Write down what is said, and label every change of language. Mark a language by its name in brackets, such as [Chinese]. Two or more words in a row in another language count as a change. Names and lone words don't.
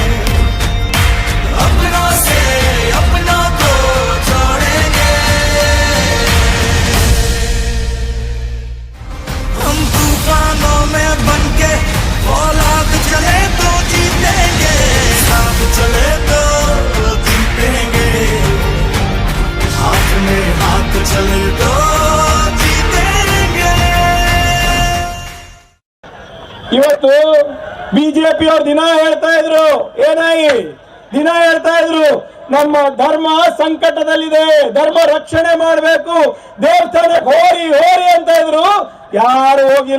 [Hindi] अपनों से अपनों को जोड़ेंगे, हम तूफानों में बनके औलाद चले तो जीतेंगे, साथ चले तो जीतेंगे, हाथ में हाथ चले तो [Kannada] ಇವತ್ತು ಬಿಜೆಪಿ ಅವರು ದಿನ ಹೇಳ್ತಾ ಇದ್ರು, ದಿನ ಹೇಳ್ತಾ ಇದ್ರು ನಮ್ಮ ಧರ್ಮ ಸಂಕಟದಲ್ಲಿದೆ, ಧರ್ಮ ರಕ್ಷಣೆ ಮಾಡಬೇಕು, ದೇವಸ್ಥಾನಕ್ಕೆ ಹೋರಿ ಹೋರಿ ಅಂತ ಇದ್ರು, ಯಾರು ಹೋಗಿಲ್ಲ।